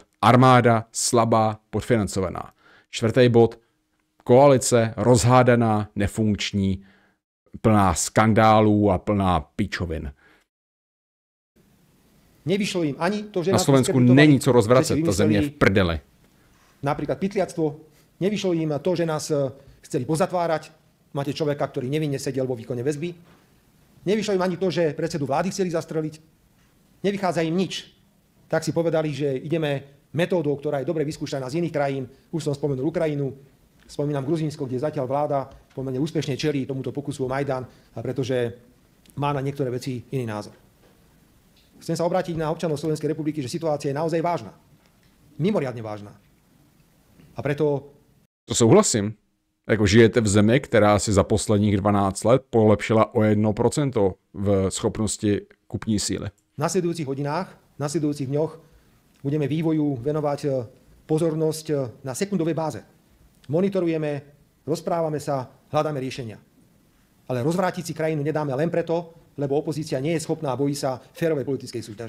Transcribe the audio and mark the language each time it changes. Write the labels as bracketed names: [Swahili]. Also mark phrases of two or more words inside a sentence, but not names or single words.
[Czech] Armáda slabá, podfinancovaná. Čtvrtý bod. Koalice rozhádaná, nefunkční, plná skandálů a plná pičovin. [Slovak] Nevyšlo im ani to, že [Czech] na Slovensku není co rozvracet, ta země v prdeli. [Slovak] Napríklad pytliactvo. Nevyšlo im to, že nás chceli pozatvárať. Máte človeka, ktorý nevinne sedel vo výkone väzby. Nevyšlo im ani to, že predsedu vlády chceli zastreliť. Nevychádza im nič. Tak si povedali, že ideme metódou, ktorá je dobre vyskúšaná z iných krajín. Už som spomenul Ukrajinu. Spomínam Gruzínsko, kde zatiaľ vláda pomerne úspešne čelí tomuto pokusu o Majdan, pretože má na niektoré veci iný názor. Chcem sa obrátiť na občanov Slovenskej republiky, že situácia je naozaj vážna. Mimoriadne vážna. A preto... [Czech] To souhlasím. Jako žijete v zemi, která si za posledních 12 let polepšila o 1% v schopnosti kupní síly. [Slovak] V nasledujúcich hodinách, v nasledujúcich dňoch budeme vývoju venovať pozornosť na sekundovej báze. Monitorujeme, rozprávame sa, hľadáme riešenia. Ale rozvrátiť si krajinu nedáme len preto, lebo opozícia nie je schopná a bojí sa férovej politickej súťaže.